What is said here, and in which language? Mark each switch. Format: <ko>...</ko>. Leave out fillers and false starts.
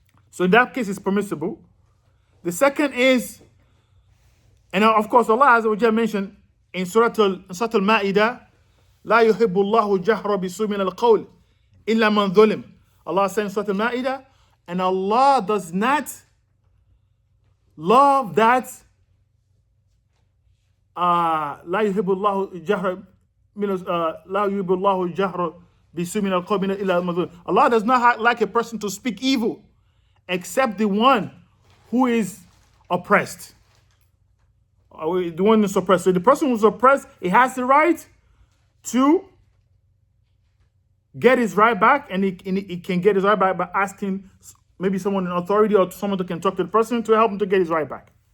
<en>So in that case, it's permissible. The second is, and of course, Allah Azza wa Jalla mentioned in Surah Al-Ma'idah,</en> <ar>لا يحب الله جهر بسوء من القول إلا من ظلم.</ar> <en>Allah said in Surah Al-Ma'idah, And Allah does not love that.</en> <ar>لا يحب الله الجهر لا يحب الله الجهر بسوء من القول إلا المظلوم.</ar> <en>Allah does not like a person to speak evil except the one who is oppressed. The one who is oppressed. So the person who's oppressed, he has the right to get his right back, and he can get his right back by asking maybe someone in authority or someone that can talk to the person to help him to get his right back.</en>